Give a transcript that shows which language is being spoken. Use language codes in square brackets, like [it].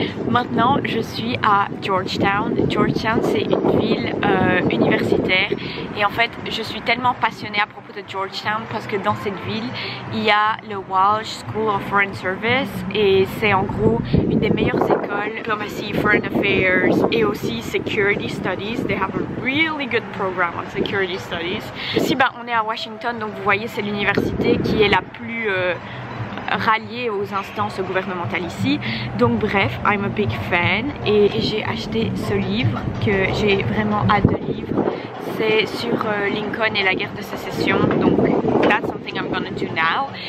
[fr] Maintenant, je suis à Georgetown. Georgetown, c'est une ville universitaire. Et en fait, je suis tellement passionnée à propos de Georgetown parce que dans cette ville, il y a le Walsh School of Foreign Service. Et c'est en gros une des meilleures écoles, Diplomacy, Foreign Affairs et aussi Security Studies. [en] They have a really good program on Security Studies. [fr] Ici, on est à Washington, donc vous voyez, c'est l'université qui est la plus... rallié aux instances gouvernementales ici. Donc bref, [en] I'm a big fan [fr] et j'ai acheté ce livre que j'ai vraiment hâte de lire. C'est sur Lincoln et la guerre de sécession, donc [en] that's something I'm gonna do now.